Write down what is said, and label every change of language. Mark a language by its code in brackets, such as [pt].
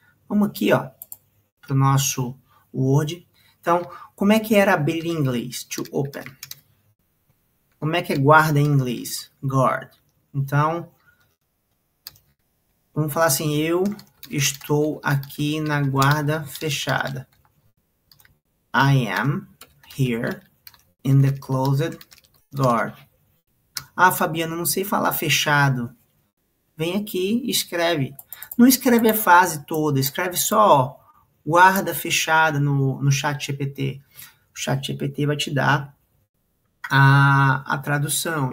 [pt] Vamos aqui, ó, para o nosso Word. Então, como é que era abrir em inglês? To open. Como é que é guarda em inglês? Guard. Então, vamos falar assim, eu estou aqui na guarda fechada. [en] I am here in the closed guard. [pt] Ah, Fabiana, não sei falar fechado. Vem aqui e escreve. Não escreve a frase toda, escreve só guarda fechada no chat GPT. O chat GPT vai te dar a tradução.